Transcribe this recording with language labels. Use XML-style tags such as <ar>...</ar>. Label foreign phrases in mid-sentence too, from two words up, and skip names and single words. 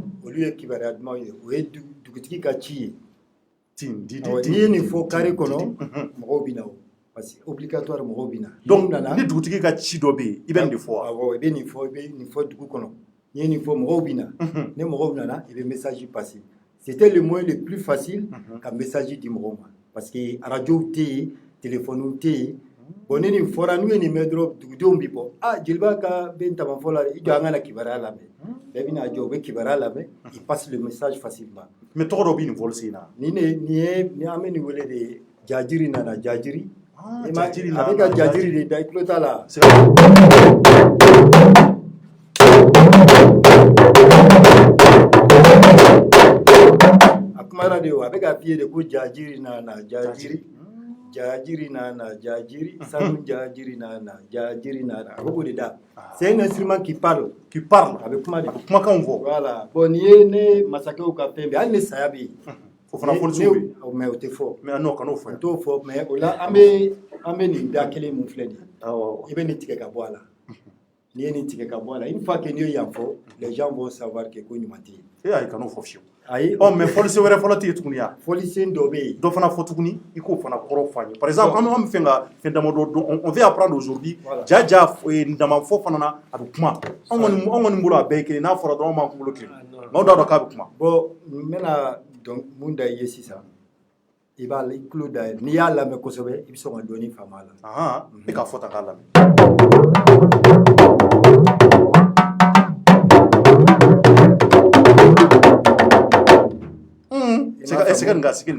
<bm>olu ye kibaruya duman ye o ye dugutigi ka ci ye n'i ye nin fɔ carré kɔnɔ mɔgɔw bɛ na o</bm> <fr>parce que obligatoire</fr> <bm>mɔgɔw bɛ na donc ni dugutigi ka ci dɔ bɛ yen i bɛ nin de fɔ wa awɔ i bɛ nin fɔ dugu kɔnɔ n'i ye nin fɔ mɔgɔw bɛ na ni mɔgɔw nana i bɛ</bm> <fr>message passer c'était le moyen le plus facile</fr> <bm>ka message di mɔgɔw ma</bm> <fr>parce que</fr> <bm>radio tɛ yen téléphone tɛ yen bon ni nin fɔra n'u ye nin mɛn dɔrɔn dugudenw bɛ bɔ jeliba ka bɛ ntamanfɔ la i jɔ an ka na kibaruya lamɛn bɛɛ bɛ na jɔ u bɛ kibaruya lamɛn</bm> <fr>il passe le message facilement</fr> <bm>mais tɔgɔ dɔ bɛ nin fɔli sen na ni an bɛ nin wele de jajiri nana jajiri jajiri a bɛ ka jajiri de da i tulo t'a la a kumara de o a bɛ ka f'i ye de ko jajiri nana jajiri nana jajiri sanu jajiri nana a bɛ k'o de da</bm> <fr>c'est un instrument qui parle</fr> <bm>a bɛ kuma de kumakanw fɔ</bm> <fr>voilà bon</fr> <bm>nin ye ne masakɛw ka fɛn bɛɛ hali ni saya bɛ yen o fana fɔlisow bɛ yen mais o tɛ fɔ mais n'o kan'o fɔ o t'o fɔ mais o la an bɛ nin da kelen mun filɛ nin ye i bɛ nin tigɛ ka bɔ a la n'i ye nin tigɛ ka bɔ a la</bm> <fr>une fois que</fr> <bm>n'i ye yan fɔ</bm> <fr>les gens vont savoir que</fr> <bm>ko ɲuman tɛ yen ayi kan'o fɔ fiyewu ayi mais fɔlisen wɛrɛ fɔlɔ tɛ yen tuguni ya fɔlisen dɔ bɛ yen dɔ fana fɔ tuguni i k'o fana kɔrɔ fɔ an ye</bm> <fr>par exemple</fr> <bm>an bɛ fɛn ka fɛn damadɔ dɔn</bm> <fr>on veut apprendre aujourd'hui</fr> <bm>jaja ndamafɔ fana na a bɛ kuma an kɔni bolo a bɛɛ ye kelen n'a fɔra dɔrɔn an b'an kunkolo kelen maaw t'a dɔn k'a bɛ kuma bon n bɛna mun da i ye sisan i b'a i tulo da yɛlɛ n'i y'a lamɛn kosɛbɛ i bɛ sɔn ka dɔɔnin faamu a la e k'a fɔ tan k'a lamɛn sigi nin</bm>